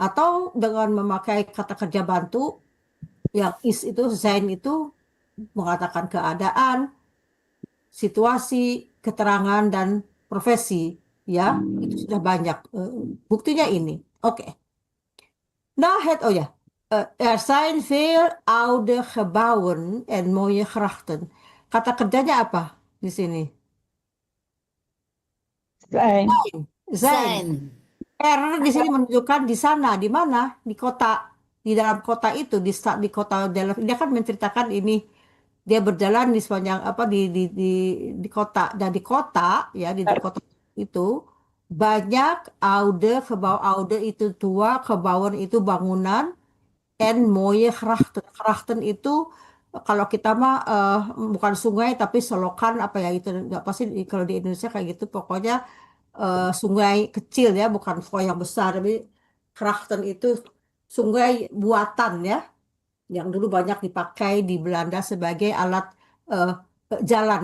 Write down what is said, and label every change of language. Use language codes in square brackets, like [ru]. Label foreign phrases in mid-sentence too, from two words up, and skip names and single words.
[id] atau dengan memakai kata kerja bantu yang is itu, sein itu mengatakan keadaan, situasi, keterangan, dan profesi. Ya, itu sudah banyak. Buktinya ini. Oke. Nah, oh ya. [nl] Er zijn veel oude gebouwen en mooie grachten. [id] Kata kerjanya apa di sini? Zijn. Zijn. R di sini menunjukkan di sana, di mana? Di kota, di dalam kota itu, di kota Delft. Dia kan menceritakan ini, dia berjalan di sepanjang apa di kota, dan di kota ya di kota itu banyak [nl] oude, gebouw oude [id] itu tua, gebouwen itu bangunan, [nl] en mooie grachten. [id] Grachten itu kalau kita mah bukan sungai tapi selokan apa ya itu nggak pasti kalau di Indonesia kayak gitu pokoknya sungai kecil ya, bukan sungai yang besar, tapi Krachten itu sungai buatan ya, yang dulu banyak dipakai di Belanda sebagai alat jalan.